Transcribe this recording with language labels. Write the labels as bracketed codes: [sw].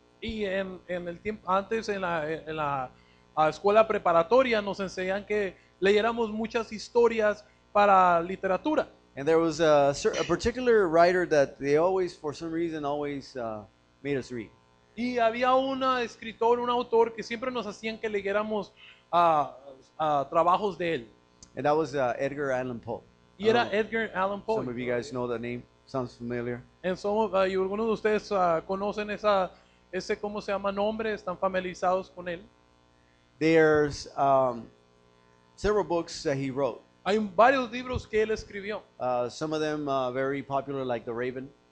[es] Y en el tiempo antes en la escuela preparatoria nos enseñan que leyéramos muchas historias para literatura. [en] And there was a particular writer that they always, for some reason, always made us read. [es] Y había un escritor, un autor que siempre nos hacían que leyéramos trabajos de él. [en] And that was Edgar Allan Poe. [es] Y era Edgar Allan Poe. [en] Some of you guys know the name. Sounds familiar. [es] Y algunos de ustedes conocen ese, ¿cómo se llama? Nombre, están familiarizados con él. [en] There's several books that he wrote. [es] Hay varios libros que él escribió. [en] Some of them very popular, like The Raven.